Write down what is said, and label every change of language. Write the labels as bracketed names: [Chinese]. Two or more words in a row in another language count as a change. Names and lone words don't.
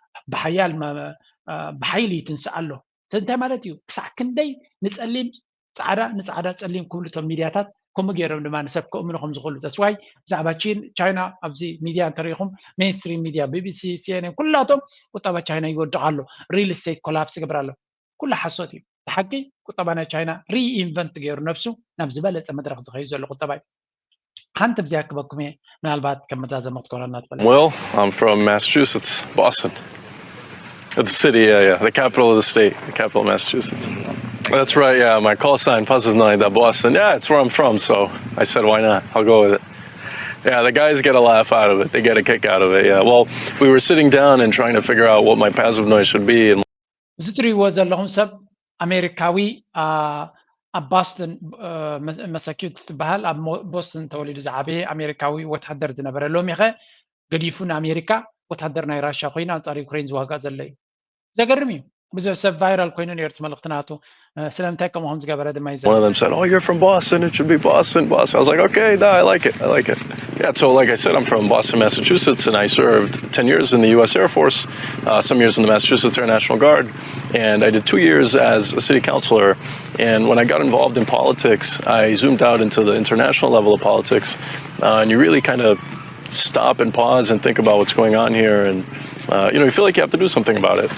[Tigrinya] ብሓይሊ ይትንስእ ኣሎ እንታይ ማለት እዩ ክሳዕ ክንደይ ንፀሊም ፃዕዳ ንፃዕዳ ፀሊም ክብሉ እቶም ሚድያታት ከምኡ ገይሮም ድማ ንሰብ ክእምኑ ከም ዝኽእሉ ተስዋይ ብዛዕባ ቻይና ኣብዚ ሚድያ እንተሪኢኹም [English] mainstream media [Tigrinya] ቢቢሲ ሲኤንኤን ኩላቶም ቁጠባ ቻይና ይወድቕ ኣሎ [English] real estate collapse [Tigrinya] ይገብር ኣሎ ኩሉ ሓሶት እዩ ብሓቂ ቁጠባ ናይ ቻይና ሪኢንቨንት ገይሩ ነብሱ ናብ ዝበለፀ መድረክ ዝኸዩ ዘሎ ቁጠባ እዩ ሓንቲ ብዚያ ክበኩም እየ ምናልባት ከም መዛዘመ ክትኮነና ትፈለ [English] Well, I'm from Massachusetts, Boston. It's a city, yeah, the capital of the state, the capital of Massachusetts. That's right, yeah, my call sign, +9, Boston. Yeah, it's where I'm from, so I said, why not? I'll go with it. Yeah, the guys get a laugh out of it. They get a kick out of it, yeah. Well, we were sitting down and trying to figure out what my passive noise should be. And [Tigrinya] እዚ ትሪእዎ ዘለኹም ሰብ ኣሜሪካዊ ኣብ ቦስተን ማሳቹሴትስ ትበሃል ኣብ ቦስተን ተወሊዱ ዝዓበየ ኣሜሪካዊ ወታደር ዝነበረ ሎሚ ኸ ገዲፉ ንኣሜሪካ ወታደር ናይ ራሽያ ኮይኑ ኣንጻር ዩክሬን ዝዋጋእ ዘሎ እዩ ዘገርም እዩ ብዙሕ ሰብ ቫይራል ኮይኑ ነይሩ እቲ መልእኽቲ ናቱ ስለምንታይ ከምኦም ዝገበረ ድማ እዩ [English] one of them said, oh, you're from Boston, it should be Boston. I was like, okay, no, I like it. Yeah, so like I said, I'm from Boston, Massachusetts, and I served 10 years in the U.S. Air Force, some years in the Massachusetts Air National Guard, and I did 2 years as a city councilor. And when I got involved in politics, I zoomed out into the international level of politics, and you really kind of stop and pause and think about what's going on here, and you feel like you have to do something about it.